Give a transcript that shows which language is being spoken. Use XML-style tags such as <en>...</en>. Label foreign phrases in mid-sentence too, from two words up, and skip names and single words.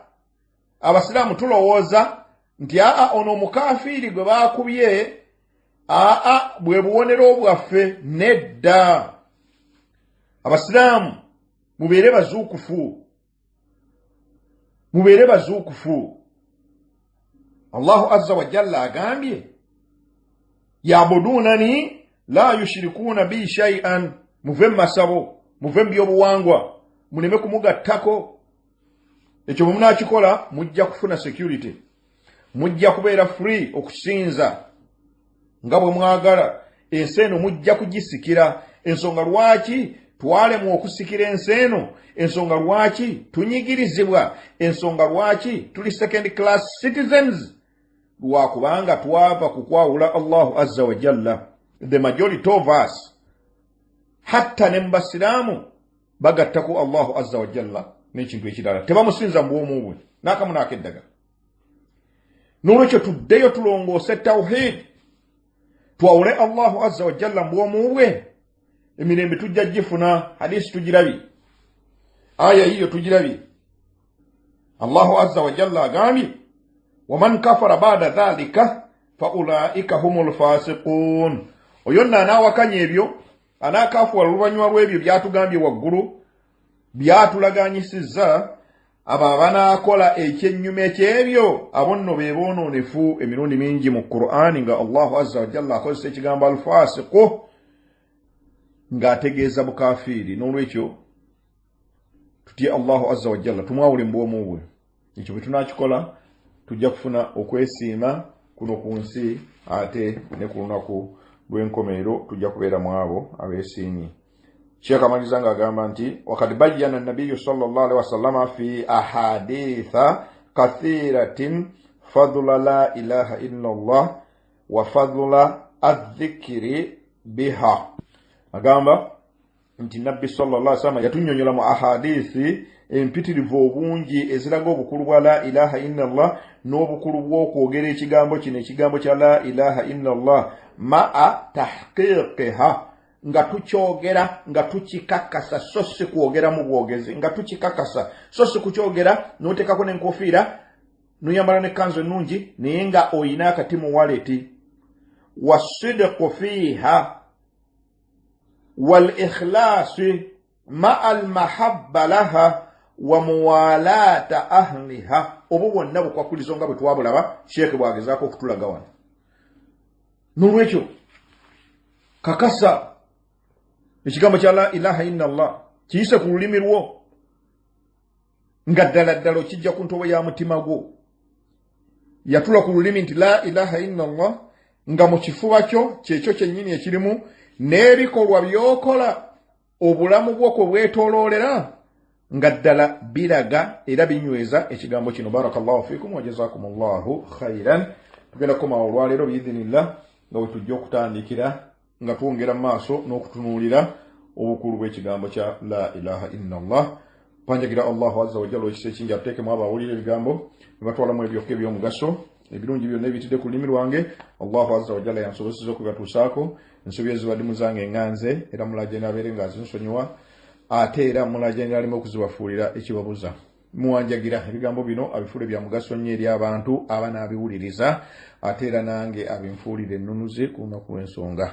<lg>Abasiraamu tulowooza nti ono omukafiri gwe baakubye bwe bubonero bwaffe. Nedda. Abasiraamu mubeere bazuukufu, mubeere bazuukufu.</lg> <ar>الله عز وجل agambye يعبدونني لا يشركون بي شيئا,</ar> <lg>muve masabo, muve byobuwangwa, muleme kumugattako. ekyo mumunakikola mujja kufuna security, mujja kubeera free okusinza nga bwe mwagala. ensi eno mujja kugisikira. ensonga lwaki twalemu okusikira ensi eno? ensonga lwaki tunyigirizibwa? ensonga lwaki tuli</lg> <en>second class citizens?</en> <lg>lwakubanga twava kukwawula</lg> <ar>الله عز وجل.</ar> <en>The majority of us,</en> <lg>hatta ne mbasiraamu, bagattaku</lg> <ar>الله عز وجل</ar> <lg>n'ekintu ekirala, tebamusinza mu bwomu bwe n'akamu n'akeddaga. n'olwekyo tuddeyo tulongoose tawhid, twawule</lg> <ar>الله عز وجل</ar> <lg>mu bwomu bwe, emirembe tujja gifuna. hadisi tugirabye, aya hiyo tugirabye.</lg> <ar>الله عز وجل agambye ومن كفر بعد ذلك فأولئك هم الفاسقون.</ar> <lg>oyo n'anaawakanya ebyo, anaakafuwala oluvannyuma lw'ebyo byatugambye waggulu, byatulaganyisizza, abo abanaakola ekyennyuma eky'ebyo, abo nno be boonoonefu emirundi mingi mu Qur'ani, nga</lg> <ar>الله عز وجل</ar> <lg>akozesa ekigambo al-fasiqu ng'ategeeza bukafiiri. n'olwekyo tutye</lg> <ar>الله عز وجل,</ar> <lg>tumwawule mu bwomu bwe. ekyo bwe tunaakikola tujja kufuna okwesiima kuno ku nsi, ate ne ku lunaku lw'enkomerero tujja kubeera mu abo abeesiimye. Sheikh amaliza ng'agamba nti</lg> <ar>وقد بين النبي صلى الله عليه وسلم في أحاديث كثيرة فضل لا إله إلا الله وفضل الذكر بها.</ar> <lg>agamba nti nabbi</lg> <ar>صلى الله عليه وسلم</ar> <lg>yatunnyonnyola mu ahadithi empitirivu obungi eziraga obukulu bwa</lg> <ar>لا إله إلا الله</ar> <lg>n'obukulu bw'okwogera ekigambo kino, ekigambo kya</lg> <ar>لا إله إلا الله, مع تحقيقها,</ar> <lg>nga tukyogera nga tukikakasa, so si kwogera mu bwogezi, nga tukikakasa, so si kukyogera n'oteekako n'enkofiira n'oyambala n'ekkanzu ennungi naye nga oyina akati mu waleti.</lg> <ar>والصدق فيها والإخلاص مع المحبة لها وموالاة أهلها.</ar> <lg>obwo bwonna bukwakulizo nga bwe twabulaba Sheikh bwagezaako okutulaga wano. n'olwekyo kakasa ekigambo kya</lg> <ar>لا إله إلا الله,</ar> <lg>kiyise ku lulimi lwo nga ddala ddala okijja ku ntobo ya mutima gwo. yatula ku lulimi nti</lg> <ar>لا إله إلا الله</ar> <lg>nga mu kifuba kyo kyekyo kyennyini ekirimu n'ebikolwa byokola obulamu bwoko bwetooloolera nga ddala biraga era binyweza ekigambo kino.</lg> <ar>بارك الله فيكم وجزاكم الله خيرا.</ar> <lg>Tugenda kukomawo olwaleero biidhinillah nga wetujja okutandikira nga twongera mu maaso n'okutunuulira obukulu bw'ekigambo kya</lg> <ar>لا إله إلا الله.</ar> <lg>Panjagira</lg> <ar>الله عز وجل</ar> <lg>ekisa ekingi atuteekemu abawulira ebigambo ne batwalamu ebyokka eby'omugaso ebirungi byonna ebitidde ku lulimi lwange.</lg> <ar>الله عز وجل</ar> <lg>yansobozesa okubibatuusaako. Ensobi ezibaddimu zange enganze era mulaje n'abeere ng'azinsonyiwa ate era mulaje n'alema okuzibafuulira ekibabuza. Muwanjagira ebigambo bino abifuule bya mugaso nnyo eri abantu abanaabiwuliriza ate era nange abinfuulire ennunuzi ku lunaku lw'ensonga.</lg>